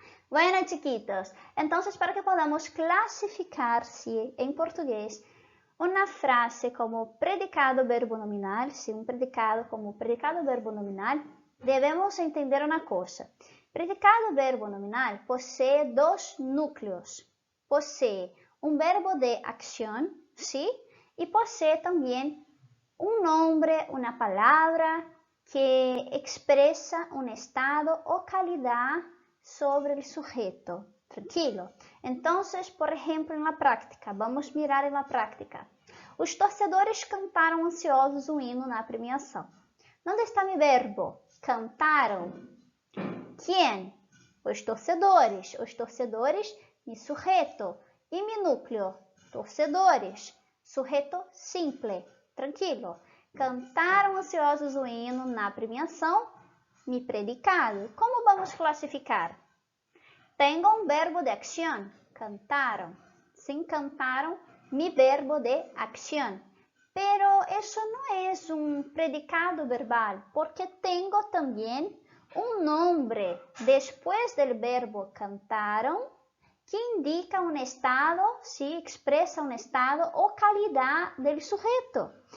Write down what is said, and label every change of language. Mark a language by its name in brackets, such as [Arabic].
[Spanish] Bueno, chiquitos, entonces para que podamos [Portuguese] clasificar-se em português uma frase como predicado verbo nominal, se um predicado como predicado verbo nominal, devemos entender uma coisa. Predicado verbo nominal possui dois núcleos. Possui um verbo de [Spanish] acción, ¿sí? Y posee también un nombre, una palabra que expresa un estado o calidad sobre el sujeto. Tranquilo? Entonces, por ejemplo, en la práctica, vamos mirar en la práctica. [Portuguese] Os torcedores cantaram ansiosos o hino na premiação. Onde está mi verbo? Cantaram. ¿Quién? Os torcedores. Os torcedores, mi sujeto. E mi núcleo? Torcedores. [Spanish] Sujeto simple. [Portuguese] Tranquilo. Cantaram ansiosos o hino na premiação. [Spanish] mi predicado. ¿Cómo vamos a clasificar? Tengo un verbo de acción, cantaron. Sí, cantaron, mi verbo de acción. Pero eso no es un predicado verbal, porque tengo también un nombre después del verbo cantaron, que indica un estado, sí, expresa un estado o calidad del sujeto.